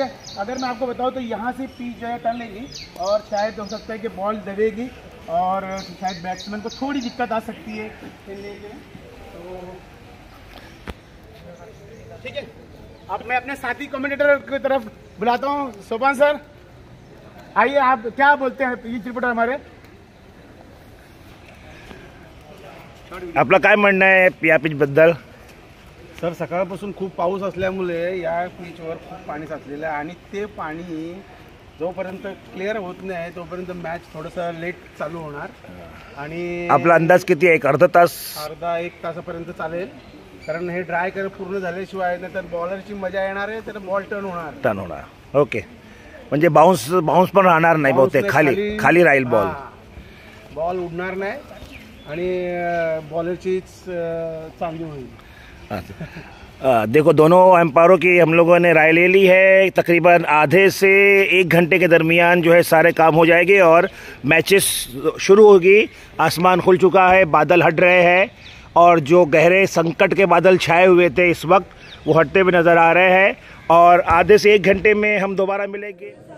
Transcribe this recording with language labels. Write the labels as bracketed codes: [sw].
[hi] देखिए, अगर मैं आपको बताऊँ तो यहाँ से पिच जो है टर्न लेगी और शायद हो सकता है कि बॉल दबेगी और शायद बैट्समैन को थोड़ी दिक्कत आ सकती है खेलने के। तो ठीक है, अब मैं अपने साथी कमेंटेटर की तरफ बुलाता हूँ। सोपान सर, आइए, आप क्या बोलते हैं पिच रिपोर्टर हमारे? [mr] आपलं काय म्हणणं आहे या पिच बद्दल? सर, सकाळपासून खूप पाऊस असल्यामुळे या पिचवर खूप पाणी साचलेलं आहे आणि ते पाणी जोपर्यंत क्लिअर होत नाही तोपर्यंत मॅच थोडंसं लेट चालू होणार आणि आपला अंदाज किती आहे? अर्धा तास? अर्धा एक तासापर्यंत चालेल, कारण हे ड्राय कर पूर्ण झाल्याशिवाय नाही तर बॉलरची मजा येणार आहे, तर बॉल टर्न होणार. ओके, म्हणजे बाउन्स पण राहणार नाही बहुतेक, खाली राहील बॉल उडणार नाही आणि बॉलरचीच चांगली होईल. [hi] देखो, दोनों एम्पायरों की हम लोगों ने राय ले ली है। तकरीबन आधे से 1 घंटे के दरमियान जो है सारे काम हो जाएंगे और मैचेस शुरू होगी। आसमान खुल चुका है, बादल हट रहे हैं और जो गहरे संकट के बादल छाए हुए थे इस वक्त वो हटते हुए नज़र आ रहे हैं और आधे से 1 घंटे में हम दोबारा मिलेंगे।